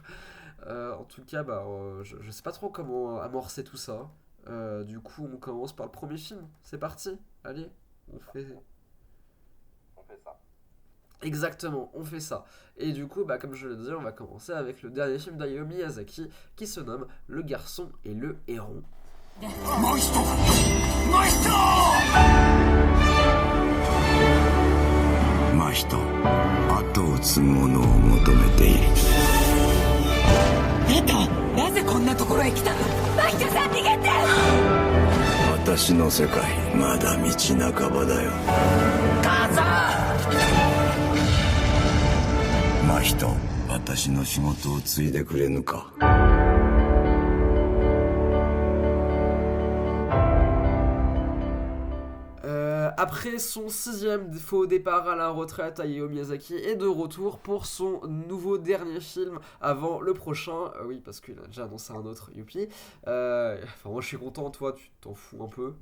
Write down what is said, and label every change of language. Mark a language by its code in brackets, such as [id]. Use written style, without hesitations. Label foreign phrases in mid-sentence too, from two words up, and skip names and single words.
[fr] En tout cas, je sais pas trop comment amorcer tout ça. Du coup, on commence par le premier film. C'est parti. Allez, on fait. On fait ça. Exactement, on fait ça. Et du coup, comme je le disais, on va commencer avec le dernier film d'Hayao Miyazaki qui se nomme Le Garçon et le Héron. [ja] もう一度もう一度真人後を継ぐ者を求めているあんたなぜこんなところへ来たの真人さん逃げて私の世界まだ道半ばだよ母さん真人私の仕事を継いでくれぬか [fr] Après son sixième faux départ à la retraite, Hayao Miyazaki est de retour pour son nouveau dernier film avant le prochain. Oui, parce qu'il a déjà annoncé un autre, youpi. Enfin, moi je suis content, toi tu t'en fous un peu.